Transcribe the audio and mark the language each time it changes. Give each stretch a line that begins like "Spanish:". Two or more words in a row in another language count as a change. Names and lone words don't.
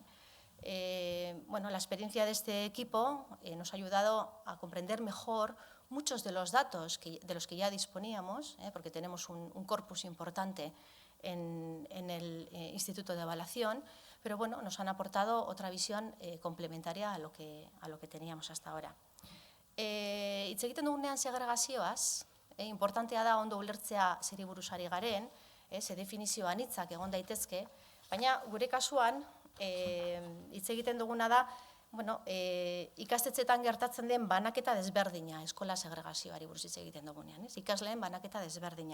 Spanish: La experiencia de este equipo nos ha ayudado a comprender mejor muchos de los datos de los que ya disponíamos, porque tenemos un corpus importante en el Instituto de Evaluación, pero nos han aportado otra visión complementaria a lo que teníamos hasta ahora.
Basque: Hitz egiten dugunean segregazioaz, importantea da ondo ulertzea zeri buruz ari garen, ze definizio anitzak egon daitezke, baina gure kasuan hitz egiten duguna da ikastetxeetan gertatzen den banaketa desberdina, eskola segregazioari buruz hitz egiten dugunean, ikasleen banaketa desberdina.